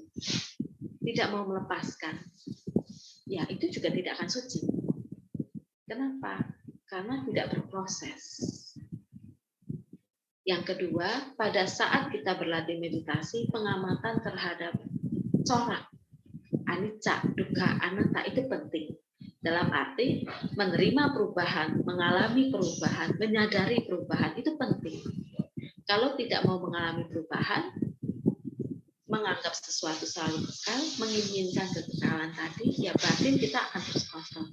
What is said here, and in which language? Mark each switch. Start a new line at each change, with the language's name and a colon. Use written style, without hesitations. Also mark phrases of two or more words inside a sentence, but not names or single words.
Indonesian: Tidak mau melepaskan. Ya, itu juga tidak akan suci. Kenapa? Karena tidak berproses. Yang kedua, pada saat kita berlatih meditasi, pengamatan terhadap corak,
Pali: anicca, dukkha, anatta
Indonesian: itu penting. Dalam arti menerima perubahan, mengalami perubahan, menyadari perubahan itu penting. Kalau tidak mau mengalami perubahan, menganggap sesuatu selalu kekal, menginginkan kekekalan tadi, ya batin kita akan terus kosong.